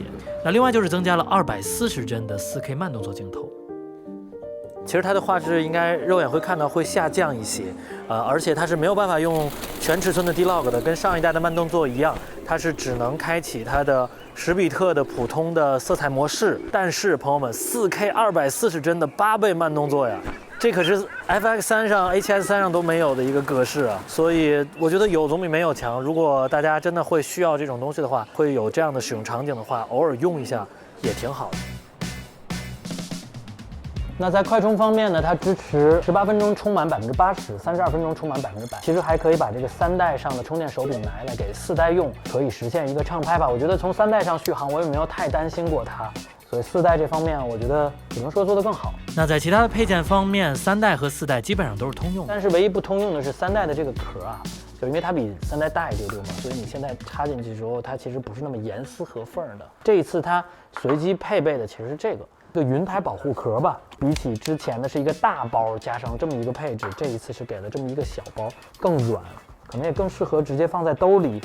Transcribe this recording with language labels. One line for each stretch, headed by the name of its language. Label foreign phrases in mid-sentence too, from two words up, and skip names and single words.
Chinese: 那另外就是增加了240幀的4K 慢動作鏡頭。其實它的畫質應該肉眼會看到會下降一些，而且它是沒有辦法用全尺寸的 D-Log 的，跟上一代的慢動作一樣，它是只能開啟它的10比特的普通的色彩模式。但是朋友們，4K 240幀的8倍慢動作呀！這可是 FX3上 A7S3 上都沒有的一個格式啊，所以我覺得有總比沒有強。如果大家真的會需要這種東西的話，會有這樣的使用場景的話，偶爾用一下也挺好的。那在快充方面呢，它支持18分鐘充滿80%，32分鐘充滿100%。其實還可以把這個3代上的充電手柄拿來給4代用，可以實現一個暢拍吧。我覺得從3代上續航，我也沒有太擔心過它。所以4代這方面，我覺得只能說做得更好。那在其他的配件方面，3代和4代基本上都是通用的，但是唯一不通用的是3代的這個殼啊，就因為它比3代大一丟丟嘛，所以你現在插進去之後，它其實不是那麼嚴絲合縫的。這一次它隨機配備的其實是這個雲台保護殼吧，比起之前的是一個大包加上這麼一個配置，這一次是給了這麼一個小包，更軟， 可能也更適合直接放在兜里。